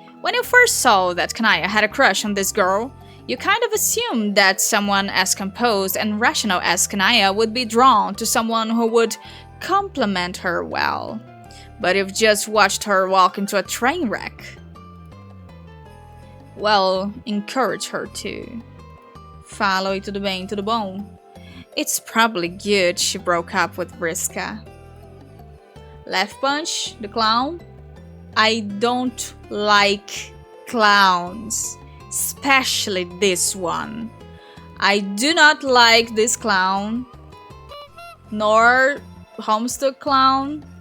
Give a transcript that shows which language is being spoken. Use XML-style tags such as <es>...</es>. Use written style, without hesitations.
<en>When you first saw that Kanaya had a crush on this girl, you kind of assumed that someone as composed and rational as Kanaya would be drawn to someone who would compliment her well. But you've just watched her walk into a train wreck. Well, encourage her to.</en> <pt>Fala oi, tudo bem, tudo bom?</pt> <en>It's probably good she broke up with Vriska. Left Punch, the clown? I don't like clowns, especially this one. I do not like this clown, nor homestuck clown.</en>